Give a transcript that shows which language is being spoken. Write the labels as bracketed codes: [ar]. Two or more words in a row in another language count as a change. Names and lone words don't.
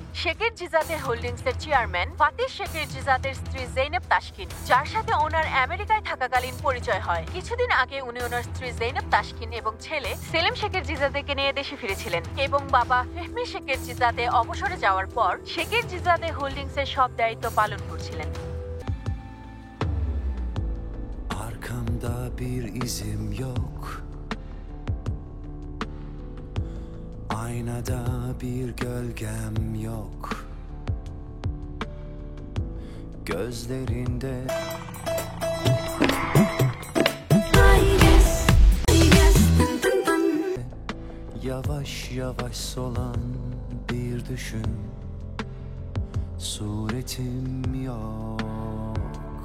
[bn] শেখের জিজাদে হোল্ডিংস এর চেয়ারম্যান ফাতেহ শেখের জিজাদের স্ত্রী জৈনব তাশকিন, যার সাথে ওনার আমেরিকায় থাকাকালীন পরিচয় হয়। কিছুদিন আগে উনি ওনার স্ত্রী জৈনব তাশকিন এবং ছেলে সেলিম শেখের জিজাদেকে নিয়ে দেশে ফিরেছিলেন এবং বাবা ফেহমি শেখের জিজাদে অবসরে যাওয়ার পর শেখের জিজাদে হোল্ডিংস এর সব দায়িত্ব পালন করছিলেন। [tr] Arkamda bir izim yok, aynada bir gölgem yok, gözlerinde yavaş yavaş solan bir düşün, suretim yok.